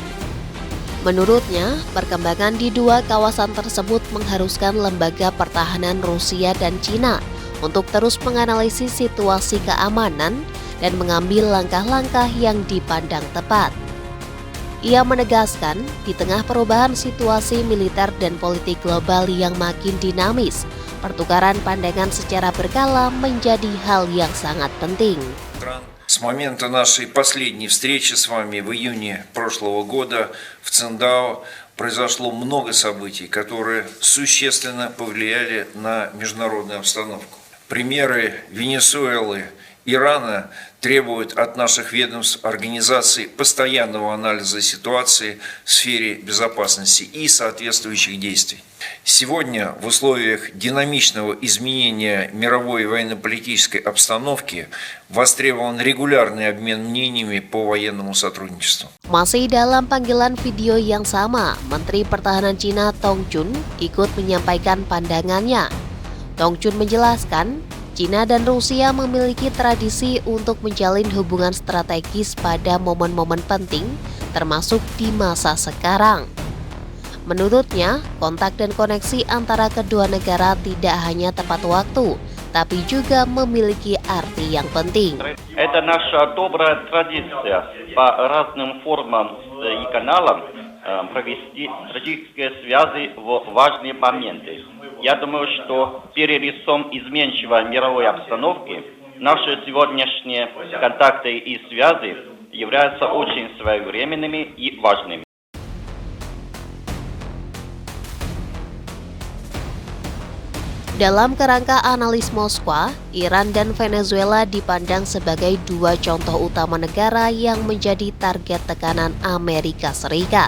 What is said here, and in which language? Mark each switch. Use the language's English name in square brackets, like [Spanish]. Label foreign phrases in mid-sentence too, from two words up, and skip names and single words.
[Indonesian] Menurutnya, perkembangan di dua kawasan tersebut mengharuskan lembaga pertahanan Rusia dan Cina untuk terus menganalisis situasi keamanan dan mengambil langkah-langkah yang dipandang tepat. Ia menegaskan, di tengah perubahan situasi militer dan politik global yang makin dinamis, pertukaran pandangan secara berkala menjadi hal yang sangat penting. [Russian] С момента нашей последней встречи с вами в июне прошлого года в Циндао произошло много событий, которые существенно повлияли на международную обстановку. Примеры Венесуэлы, Ирана требуют от наших ведомств организации постоянного анализа ситуации в сфере безопасности и соответствующих действий. Сегодня в условиях динамичного изменения мировой военно-политической обстановки востребован регулярный обмен мнениями по военному сотрудничеству. [Indonesian] Masih dalam panggilan video yang sama, Menteri Pertahanan Cina Tong Jun ikut menyampaikan pandangannya. Tong Jun menjelaskan, Cina dan Rusia memiliki tradisi untuk menjalin hubungan strategis pada momen-momen penting, termasuk di masa sekarang. Menurutnya, kontak dan koneksi antara kedua negara tidak hanya tepat waktu, tapi juga memiliki arti yang penting. [Russian] Это наша добрая традиция по разным формам и каналам провести стратегические связи в важные моменты. Я думаю, что перед лицом изменчивой мировой обстановки наши сегодняшние контакты и связи являются очень своевременными и важными. [Indonesian] Dalam kerangka analis Moskwa, Iran dan Venezuela dipandang sebagai dua contoh utama negara yang menjadi target tekanan Amerika Serikat.